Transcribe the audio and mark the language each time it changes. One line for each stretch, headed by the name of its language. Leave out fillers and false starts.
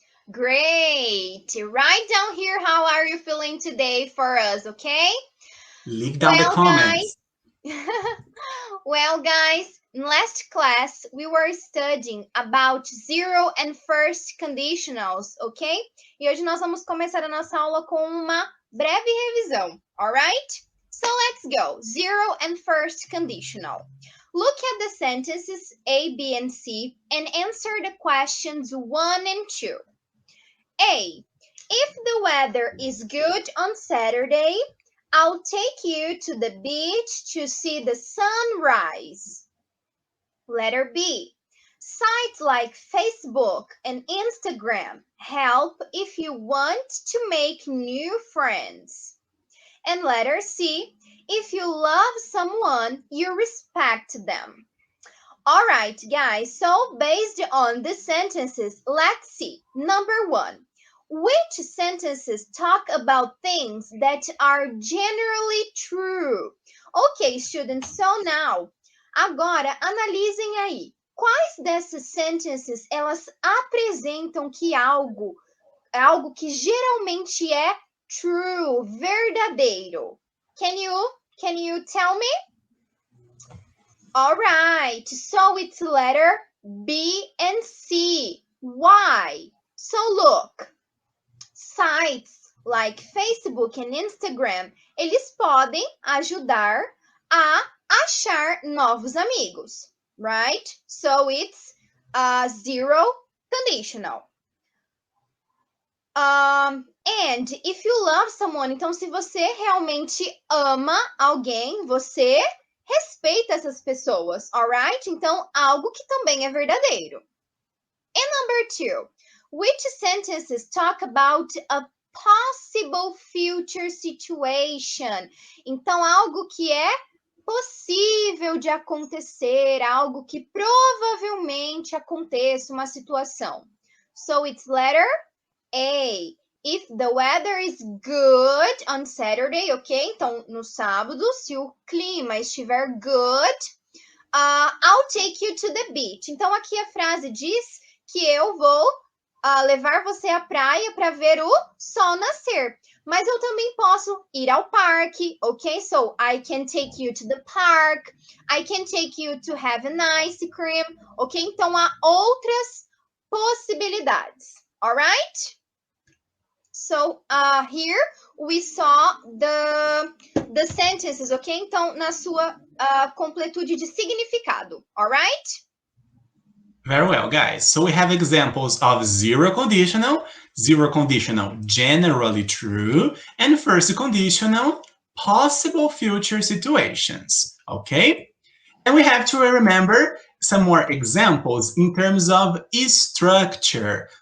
English: Great. Write down here how are you feeling today for us, okay? Leave down the comments. Well, guys, in last class, we were studying about zero and first conditionals, ok?
Portuguese: E hoje nós vamos começar a nossa aula com uma breve revisão, alright?
English: So let's go. Zero and first conditional. Look at the sentences A, B, and C and answer the questions 1 and 2. A. If the weather is good on Saturday, I'll take you to the beach to see the sunrise. Letter B. Sites like Facebook and Instagram help if you want to make new friends. And letter C. If you love someone, you respect them. All right, guys, so based on the sentences, let's see. Number 1. Which sentences talk about things that are generally true? Ok, students, so now,
Portuguese: agora analisem aí. Quais dessas sentences elas apresentam que algo que geralmente é true, verdadeiro?
English: Can you tell me? All right, so it's letter B and C. Why? So look, sites like Facebook and Instagram,
Portuguese: eles podem ajudar a achar novos amigos,
English: right? So it's zero conditional. And if you love someone,
Portuguese: então se você realmente ama alguém, você respeita essas pessoas, alright? Então, algo que também é verdadeiro.
English: And number 2, which sentences talk about a possible future situation?
Portuguese: Então, algo que é possível de acontecer, algo que provavelmente aconteça, uma situação.
English: So, it's letter A. If the weather is good on Saturday, ok?
Portuguese: Então, no sábado, se o clima estiver good,
English: I'll take you to the beach.
Portuguese: Então, aqui a frase diz que eu vou levar você à praia para ver o sol nascer. Mas eu também posso ir ao parque, ok?
English: So, I can take you to the park. I can take you to have an ice cream, ok?
Portuguese: Então, há outras possibilidades, alright?
English: So, here we saw the sentences, ok?
Portuguese: Então, na sua completude de significado, alright?
English: Very well, guys. So we have examples of zero conditional generally true, and first conditional, possible future situations, okay? And we have to remember some more examples in terms of structure.